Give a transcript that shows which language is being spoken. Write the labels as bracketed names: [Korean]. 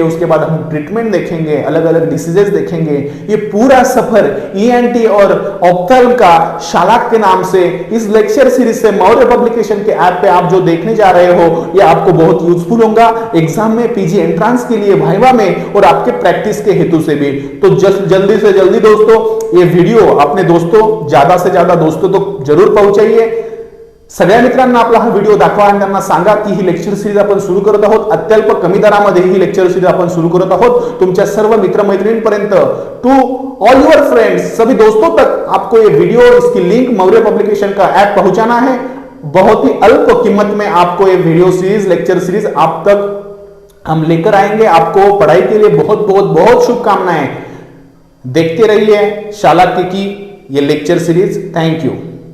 [Hindi] उसके बाद हम ट्रीटमेंट देखेंगे, अलग अलग डिसीजेस देखेंगे। ये पूरा सफर ईएनटी और ऑप्थेल्म का शालाक्य के नाम से इस लेक्चर सीरीज से मौर्य पब्लिकेशन के ऐप पे आप जो देखने जा रहे हो ये आपको बहुत यूजफुल होगा एग्जाम में, पीजी एंट्रेंस के लिए, वाइवा में और आपके प्रैक्टिस के हेतु से भी। तो जल्दी से जल्दी दोस्तों ये वीडियो अपने दोस्तों, ज्यादा से ज्यादा दोस्तों तो जरूर पहुंचाइए। [Marathi] सगळ्या मित्रांना आपला हा व्हिडिओ दाखवा आणि त्यांना सांगा की ही लेक्चर सीरीज आपण सुरू करत आहोत। अत्यल्प कमी दरामध्ये ही लेक्चर सीरीज आपण सुरू करत आहोत। तुमच्या सर्व मित्रमैत्रिणींपर्यंत, [English] to all your friends, [Hindi] सभी दोस्तों तक आपको ये वीडियो, इसकी लिंक मौर्य पब्लिकेशन का ऐप पहुंचाना है। बहुत ही अल्प कीमत में आपको ये वीडियो सीरीज, लेक्चर सीरीज आप तक हम लेकर आएंगे। आपको पढ़ाई के लिए बहुत बहुत बहुत शुभकामनाएं। देखते रहिए शालाक्य की ये लेक्चर सीरीज। Thank you.